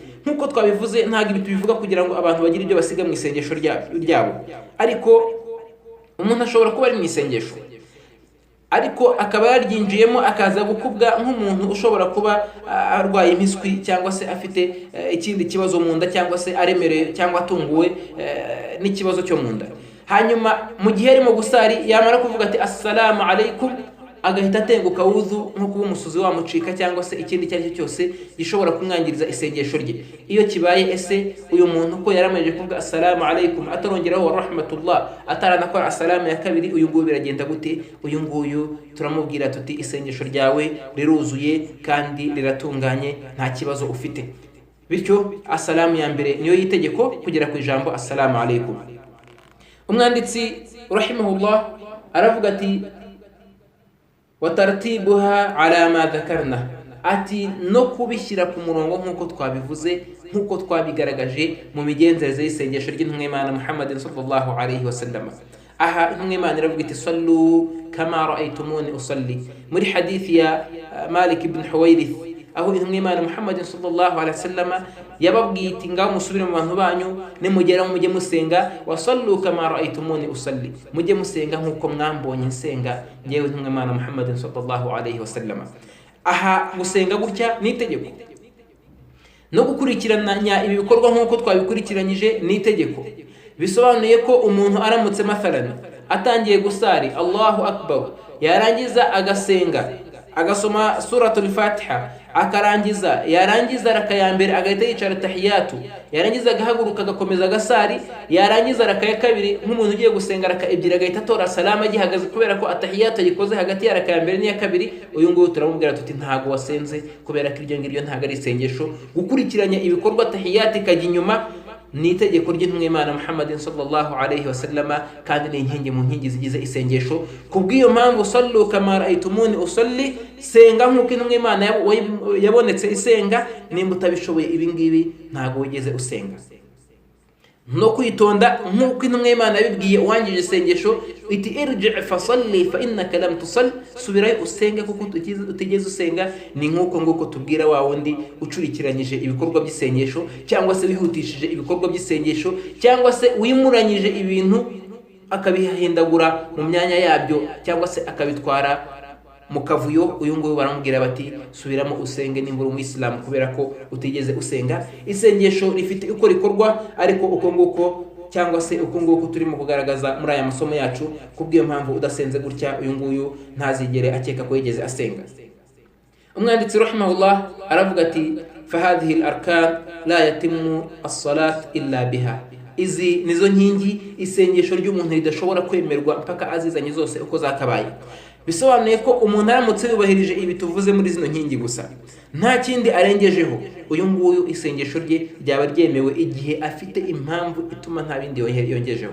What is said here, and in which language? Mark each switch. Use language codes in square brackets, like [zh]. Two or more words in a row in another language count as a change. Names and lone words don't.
[rw] Nkuko twabivuze, ntabwo ibi tubivuga kugira ngo abantu bagire ibyo basiga mu isengesho ryabo, ariko umuntu ashobora kuba ari mu isengesho ariko akaba yaryinjiyemo akaza gukubwa nk'umuntu ushobora kuba arwaye impiswi cyangwa se afite ikindi kibazo mu nda, cyangwa se aremerewe cyangwa atunguwe n'ikibazo cyo mu nda. Hanyuma mu gihe arimo gusari yamara kuvuga ati [ar] السلام عليكم, [rw] agahita atenguka wuzu nko kuba umusuzi wamucika cyangwa se ikindi icyo ari cyo cyose gishobora kumwangiriza isengesho rye. Iyo kibaye, ese uyu muntu ko yaramaje kuvuga [ar] السلام عليكم [rw] atarongeraho [ar] ورحمة الله, [rw] ataranakora assalamu ya kabiri, uyu nguyu biragenda gute? Uyu nguyu turamubwira tuti isengesho ryawe riruzuye kandi riratunganye, nta kibazo ufite. Bityo assalamu ya mbere niyo yitegeko kugera ku ijambo [ar] السلام عليكم. [rw] Umwanditsi rahimahullah aravuga ati [ar] وترتيبها على ما ذكرنا, [rw] ati no kubishyira ku murongo nk'uko twabivuze, nk'uko twabigaragaje mu migenzereze y'isengesho ry'intumwa y'Imana Muhammad [ar] صلى الله عليه وسلم. [rw] Aha intumwa y'Imana iravuga iti [ar] صلوا كما رأيتموني أصلي, [rw] muri hadithi ya Malik ibn Huwairith, aho intumwa y'Imana Muhammad [ar] صلى الله عليه وسلم [rw] yababwiye iti ngaho musubire mu bantu banyu, nimugeraho mujye musenga, [ar] وصلوا كما رأيتموني أصلي, [rw] mujye musenga nk'uko mwambonye nsenga ngewe intumwa y'Imana Muhammad [ar] صلى الله عليه وسلم. [rw] Aha gusenga gutya ni itegeko, no gukurikiranya ibi bikorwa nk'uko twabikurikiranyije ni itegeko. Bisobanuye ko umuntu aramutse mathalan atangiye gusari [ar] الله أكبر, [rw] yarangiza agasenga agasoma suratul Fatiha, akarangiza yarangiza raka ya mbere agahita yicara tahiyatu, yarangiza agahaguruka agakomeza agasari, yarangiza raka ya kabiri nk'umuntu ugiye gusenga raka ebyiri agahita atora salama agihagaze, kubera ko atahiyatu yikoze hagati ya raka ya mbere n'iya kabiri, uyu nguyu turamubwira tuti ntago wasenze, kubera ko iryo ngiryo ntago ari isengesho. Gukurikiranya ibikorwa tahiyatu ikajya inyuma ni itegeko ry'intumwa y'Imana Muhammad [ar] صلى الله عليه وسلم, [rw] kandi ni inkingi mu nkingi zigize isengesho. Kubw'iyo mpamvu [ar] صلوا كما رأيتموني أصلي, [rw] senga nk'uko intumwa y'Imana yabonetse isenga. Nimba utabishoboye ibi ngibi ntago wigeze usenga. No kwitonda nk'uko intumwa y'Imana yabibwiye uwangije isengesho iti [ar] ارجع فصل فإنك لم تصل, [rw] subirayo usenge kuko utigeze usenga. Ni nk'uko nguko tubwira wa wundi ucurikiranyije ibikorwa by'isengesho, cyangwa se wihutishije ibikorwa by'isengesho, cyangwa se wimuranyije ibintu akabihindagura mu myanya yabyo, cyangwa se akabitwara mu kavuyo. Uyu nguyu baramubwira bati subiramo usenge nimba uri umuyisilamu, kubera ko utigeze usenga. Isengesho rifite uko rikorwa, ariko uko nguko cyangwa se uko nguko turimo kugaragaza muri aya masomo yacu. Kubw'iyo mpamvu udasenze gutya, uyu nguyu ntazigere akeka ko yigeze asenga. Umwanditsi rahimahullah aravuga ati [ar] فهذه الأركان لا تتم الصلاة إلا بها, [rw] izi nizo nkingi isengesho ry'umuntu ridashobora kwemerwa mpaka azizanye zose uko zakabaye. Bisobanuye ko umuntu aramutse yubahirije ibi tuvuze muri zino nkingi gusa, nta kindi arengejeho, uyu nguyu isengesho rye ryaba ryemewe igihe afite impamvu ituma nta bindi yongejeho.